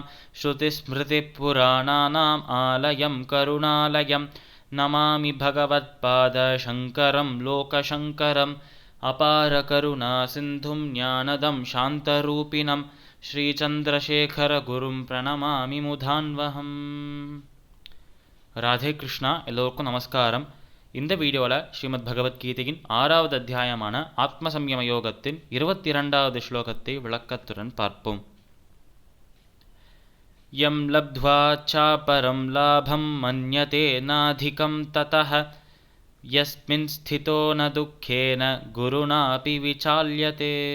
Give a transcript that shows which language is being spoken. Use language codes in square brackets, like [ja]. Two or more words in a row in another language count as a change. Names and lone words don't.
[sa] श्रुतिस्मृतिपुराणानाम् आलयं करुणालयं नमामि भगवत्पादशङ्करं लोकशङ्करम्। अपारकरुणासिन्धुं ज्ञानदं शान्तरूपिणं श्रीचन्द्रशेखरगुरुं प्रणमामि मुधान्वहम्. [ta] ராதே கிருஷ்ணா. எல்லோருக்கும் நமஸ்காரம். இந்த வீடியோவில் ஸ்ரீமத் பகவத்கீதையின் 6வது அத்தியாயமான ஆத்ம சம்யம யோகத்தின் 22வது ஸ்லோகத்தை விளக்கத்துடன் பார்ப்போம். [sa] यं लब्ध्वा चापरं लाभं मन्यते नाधिकं ततः यस्मिन् स्थितो न दुःखेन गुरुणापि विचाल्यते.